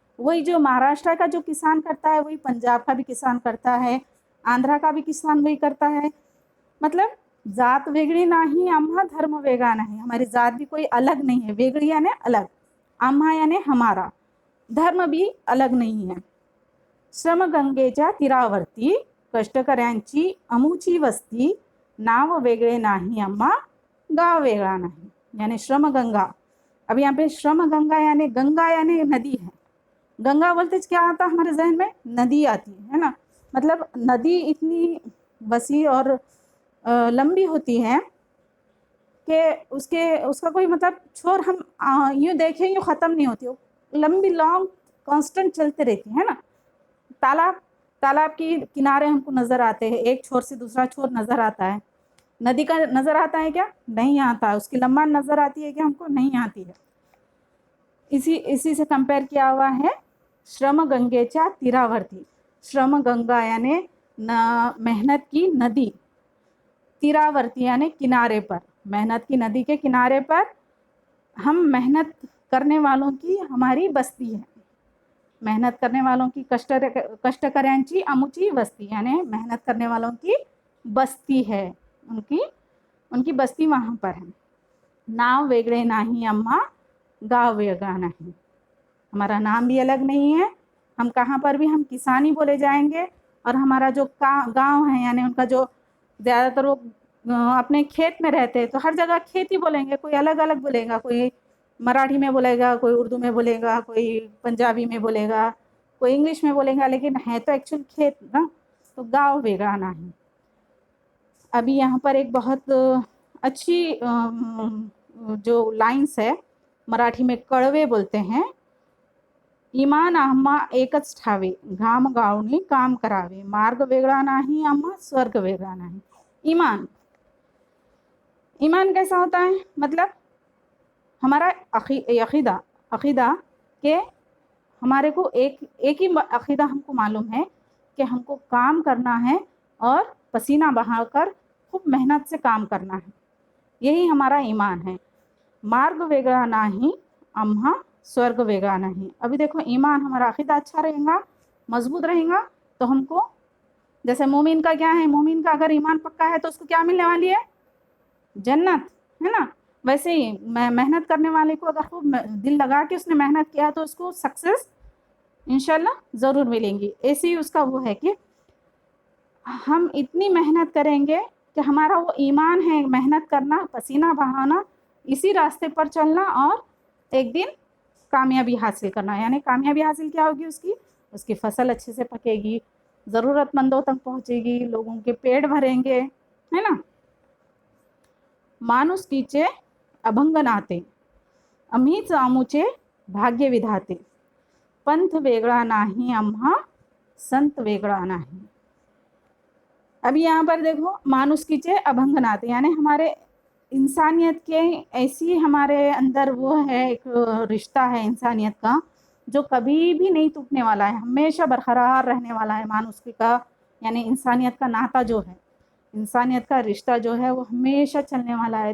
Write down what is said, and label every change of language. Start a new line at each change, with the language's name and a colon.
Hindi: वही जो महाराष्ट्र का जो किसान करता है वही पंजाब का भी किसान करता है, आंध्रा का भी किसान वही करता है। मतलब
Marathi: जात वेगळी नाही आम्हा, धर्म वेगळा नाही।
Hindi: हमारी जात भी कोई अलग नहीं है, वेगळी यानी अलग। आम्हा यानी हमारा धर्म भी अलग नहीं है.
Marathi: श्रमगंगेच्या तीरावरती कष्टकऱ्यांची अमुची वस्ती, नाव वेगळे नाही आम्हा, गाव वेगळा नाही.
Hindi: यानी श्रमगंगा. अब यहाँ पे श्रमगंगा यानी गंगा यानी नदी है. गंगा बोलते क्या आता है हमारे जहन में? नदी आती है ना. मतलब नदी इतनी वसी और लंबी होती है कि उसका कोई मतलब छोर हम यूँ देखें यूँ ख़त्म नहीं होती. लंबी लॉन्ग कांस्टेंट चलते रहती है ना. तालाब की किनारे हमको नज़र आते हैं, एक छोर से दूसरा छोर नज़र आता है. नदी का नज़र आता है क्या? नहीं आता. उसकी लंबा नज़र आती है क्या हमको? नहीं आती है. इसी से कंपेयर किया हुआ है
Marathi: श्रमगंगेच्या तीरावरती.
Hindi: श्रमगंगा यानी मेहनत की नदी, तीरावरती यानी किनारे पर, मेहनत की नदी के किनारे पर हम मेहनत करने वालों की हमारी बस्ती है. मेहनत करने वालों की
Marathi: कष्टकऱ्यांची अमुची वस्ती
Hindi: यानी मेहनत करने वालों की बस्ती है. उनकी बस्ती वहाँ पर है.
Marathi: नाव वेगळे नाही आम्हा, गाव वेगळा नहीं.
Hindi: हमारा नाम भी अलग नहीं है. हम कहाँ पर भी हम किसानी बोले जाएंगे. और हमारा जो गांव है यानी उनका जो ज़्यादातर वो अपने खेत में रहते हैं तो हर जगह खेती बोलेंगे. कोई अलग अलग बोलेगा, कोई मराठी में बोलेगा, कोई उर्दू में बोलेगा, कोई पंजाबी में बोलेगा, कोई इंग्लिश में बोलेगा, लेकिन है तो एक्चुअल खेत ना. तो गाँव वेगळा नहीं. अभी यहाँ पर एक बहुत अच्छी जो लाइन्स है, मराठी में कड़वे बोलते हैं.
Marathi: इमान आम्हा एकच ठावे, घाम गावणी काम करावे, मार्ग वेगळा नाही आम्हा, स्वर्ग वेगळा नहीं.
Hindi: ईमान कैसा होता है? मतलब हमारा अकीदा के हमारे को एक ही अकीदा हमको मालूम है कि हमको काम करना है और पसीना बहाकर खूब मेहनत से काम करना है. यही हमारा ईमान है.
Marathi: मार्ग वेगळा नाही आम्हा, स्वर्ग वेगळा नहीं.
Hindi: अभी देखो ईमान हमारा अकीदा अच्छा रहेगा, मजबूत रहेगा तो हमको, जैसे मोमिन का क्या है, मोमिन का अगर ईमान पक्का है तो उसको क्या मिलने वाली है? जन्नत, है ना. वैसे ही मेहनत करने वाले को अगर खूब दिल लगा के उसने मेहनत किया तो उसको सक्सेस इंशाल्लाह ज़रूर मिलेंगी. ऐसे ही उसका वो है कि हम इतनी मेहनत करेंगे कि हमारा वो ईमान है, मेहनत करना, पसीना बहाना, इसी रास्ते पर चलना और एक दिन कामयाबी हासिल करना. यानी कामयाबी हासिल क्या होगी? उसकी फसल अच्छे से पकेगी, ज़रूरतमंदों तक पहुँचेगी, लोगों के पेट भरेंगे, है ना.
Marathi: माणुसकीचे अभंग नाते, आम्हीच आमुचे भाग्य विधाते, पंथ वेगळा नाही आम्हा, संत वेगळा नहीं.
Hindi: अभी यहाँ पर देखो
Marathi: मानुष्कीचे अभंग नाते
Hindi: यानी हमारे इंसानियत के ऐसी हमारे अंदर वो है, एक रिश्ता है इंसानियत का जो कभी भी नहीं टूटने वाला है, हमेशा बरकरार रहने वाला है. मानुष्की का यानी इंसानियत का नाता जो है, इंसानियत का रिश्ता जो है वो हमेशा चलने वाला है.